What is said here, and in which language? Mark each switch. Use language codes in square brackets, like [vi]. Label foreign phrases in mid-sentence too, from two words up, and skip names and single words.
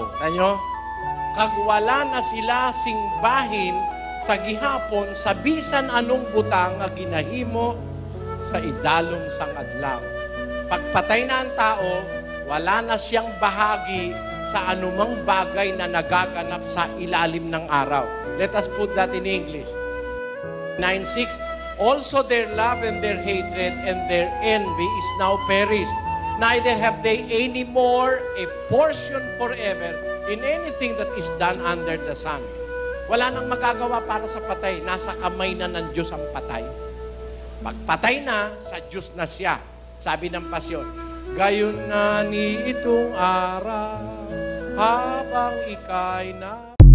[hil] Tanyo, kagwala na sila sing bahin sa gihapon sa bisan anong butang nga ginahimo sa idalom sang adlaw. [tl] Pagpatay na ang tao, wala na siyang bahagi sa anumang bagay na nagaganap sa ilalim ng araw. [en] Let us put that in English. 9:6, also their love and their hatred and their envy is now perished. Neither have they any more a portion forever in anything that is done under the sun. [tl] Wala nang magagawa para sa patay. Nasa kamay na ng Diyos ang patay. Pagpatay na, sa Diyos na siya. Sabi ng pasyon, gayon na ni itong araw habang ika'y na